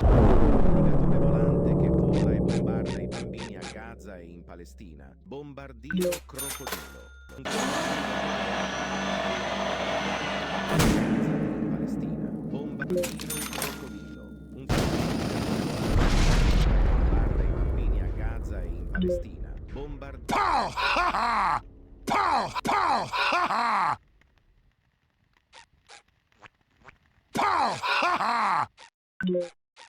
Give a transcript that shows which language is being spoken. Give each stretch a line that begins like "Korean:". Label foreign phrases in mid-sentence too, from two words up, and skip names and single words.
Italian: Alligatore volante che vola e bombarda i bambini a Gaza e in Palestina. Bombardiro crocodilo. Crocodilo, un bombarda i bambini a Gaza e in Palestina. Bombardiro. Pow! Ha ha! Pow! Pow! Ha ha! Pow! Ha ha!